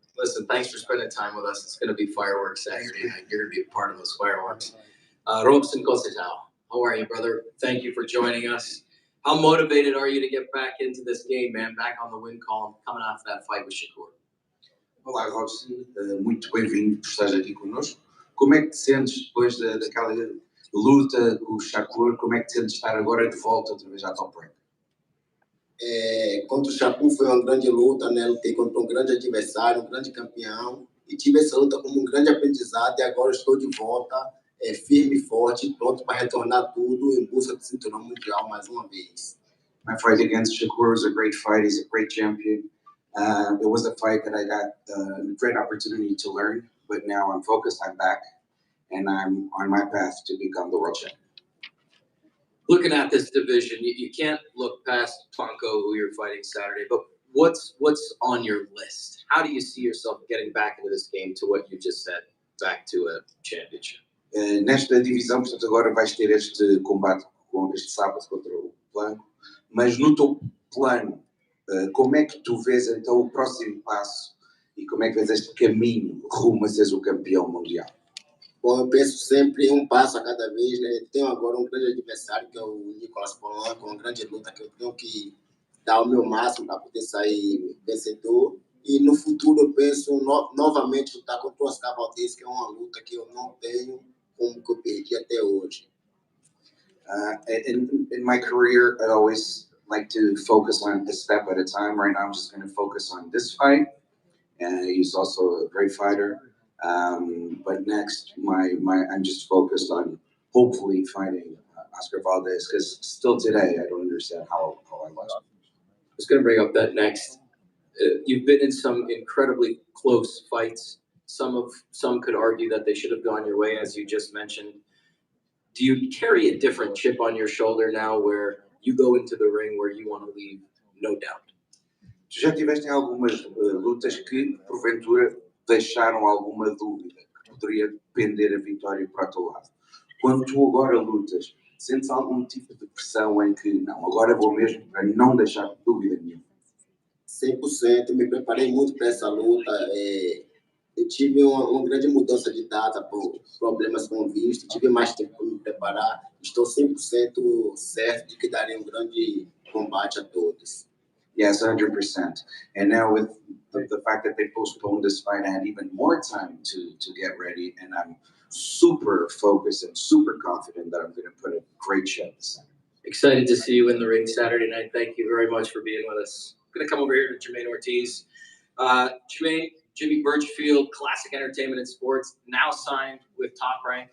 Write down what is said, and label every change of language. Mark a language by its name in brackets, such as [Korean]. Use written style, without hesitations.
[English] Listen, thanks for spending time with us. It's going to be fireworks Saturday night. You're going to be a part of those fireworks. Robson Cossetao, how are you, brother? Thank you for joining us. How motivated are you to get back into this game, man? Back on the win column, coming off that fight with Shakur. [Portuguese] Olá, Robson. Muito bem-vindo por estar aqui connosco. Como é que te sentes depois daquela luta com o Shakur? Como é que te sentes estar agora de volta outra vez à Top Rank? Contra o Shakur foi uma grande luta, né? Lutei contra um grande adversário, um grande campeão, e tive essa luta como um grande aprendizado, e agora estou de volta, firme e forte, pronto para retornar tudo em busca do cinturão mundial mais uma vez. [English] My fight against Shakur was a great fight. He's a great champion. It was a fight that I got a great opportunity to learn, but now I'm focused, I'm back, and I'm on my path to become the world champion. Looking at this division, you can't look past Tonko, who you're fighting Saturday, but what's on your list? How do you see yourself getting back into this game to what you just said, back to a championship? [Portuguese] Nesta divisão, portanto, agora vais ter este combate este sábado contra o Blanco, mas no teu plano, como é que tu vês então o próximo passo e como é que vês este caminho rumo a seres o campeão mundial? Bom, eu penso sempre um passo a cada vez, né? Tenho agora um grande adversário que é o Nicolas Polan, com uma grande luta que eu tenho que dar o meu máximo para poder sair vencedor. E no futuro eu penso novamente lutar contra o Oscar Valdez, que é uma luta que eu não tenho como que eu perdi até hoje. [English] In my career, I always like to focus on a step at a time. Right now, I'm just going to focus on this fight. He's also a great fighter. But next, I'm just focused on hopefully fighting Oscar Valdez, because still today, I don't understand how I lost. I was going to bring up that next. You've been in some incredibly close fights. Some could argue that they should have gone your way, as you just mentioned. Do you carry a different chip on your shoulder now where you go into the ring where you want to leave, no doubt? [Portuguese] Tu já tiveste em algumas lutas que, porventura, deixaram alguma dúvida, que poderia depender a vitória para o teu lado. Quando tu agora lutas, sentes algum tipo de pressão em que, não, agora vou mesmo para não deixar dúvida nenhuma? 100%, me preparei muito para essa luta. Eu tive uma grande mudança de data por problemas com o visto, tive mais tempo para me preparar. Estou 100% certo de que darei um grande combate a todos. [English] Yes, 100%. And now with the fact that they postponed this fight, I had even more time to get ready, and I'm super focused and super confident that I'm going to put a great show this Saturday. Excited to see you in the ring Saturday night. Thank you very much for being with us. I'm going to come over here to Jermaine Ortiz. Jermaine, Jimmy Birchfield, Classic Entertainment and Sports, now signed with Top Rank.